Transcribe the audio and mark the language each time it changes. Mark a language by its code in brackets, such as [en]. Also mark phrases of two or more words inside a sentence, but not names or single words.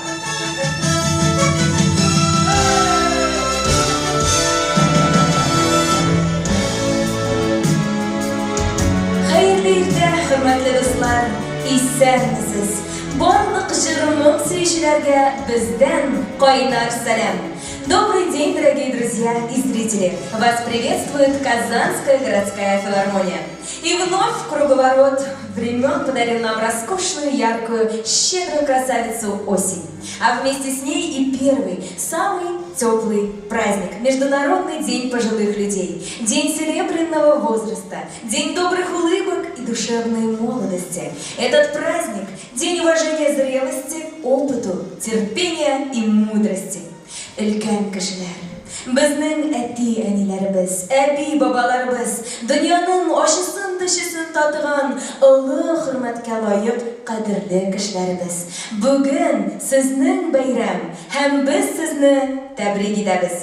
[tt] Хәерле иртә, хөрмәтле дуслар, исәнмесез? Барлык җырымың сөючеләргә бездән кайнар сәлам. [ru] Добрый день, дорогие друзья и зрители! Вас приветствует Казанская городская филармония. И вновь в круговорот времен подарил нам роскошную, яркую, щедрую красавицу осень. А вместе с ней и первый, самый теплый праздник – Международный день пожилых людей, День серебряного возраста, День добрых улыбок и душевной молодости. Этот праздник – день уважения зрелости, опыту, терпения и мудрости. [tt] Өлкән кешеләр, безнең әти-әниләребез, әби-бабаларыбыз, дөньяның ачысын-төчесен татыган олы хөрмәткә лаек кадерле кешеләребез. Бүген сезнең бәйрәм һәм без сезне тәбрик итәбез.